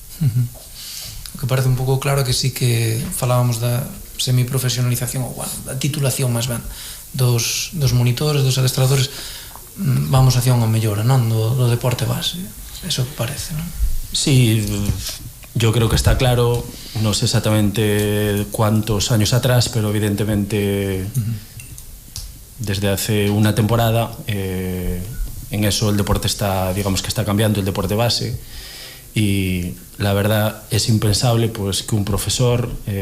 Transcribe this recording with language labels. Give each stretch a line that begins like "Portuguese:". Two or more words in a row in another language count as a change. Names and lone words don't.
Galician: O que parece un pouco claro que sí que falábamos da semiprofesionalización, ou bueno, da titulación máis ben, dos monitores, dos adestradores,
Spanish: vamos hacia
Galician: unha mellora, non? Do deporte base, eso parece, non?
Spanish: Sí, yo creo que está claro, no sé exactamente cuántos años atrás, pero evidentemente desde hace una temporada en eso el deporte está, digamos que está cambiando, el deporte base, y la verdad es impensable pues que un profesor